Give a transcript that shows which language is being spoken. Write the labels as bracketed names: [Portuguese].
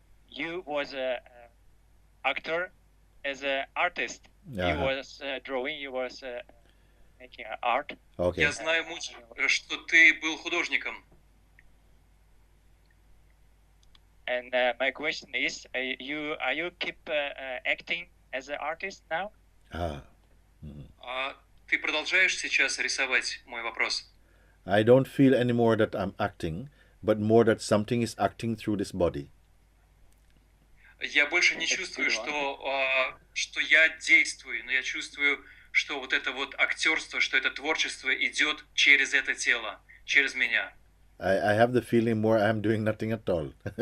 [English] you was a actor as an artist. You was drawing, you was making art. Okay. [Russian] Я знаю, Муджи, что ты был художником. [English] And my question is, are you keep acting as an artist now? [Russian] Ты продолжаешь сейчас рисовать, мой вопрос? [English] I don't feel anymore that I'm acting, but more that something is acting through this body. [Russian] Я больше не чувствую, что я действую, но я чувствую, что вот это вот актерство, что это творчество идет через это тело, через меня. [English] I have the feeling more I'm doing nothing at all.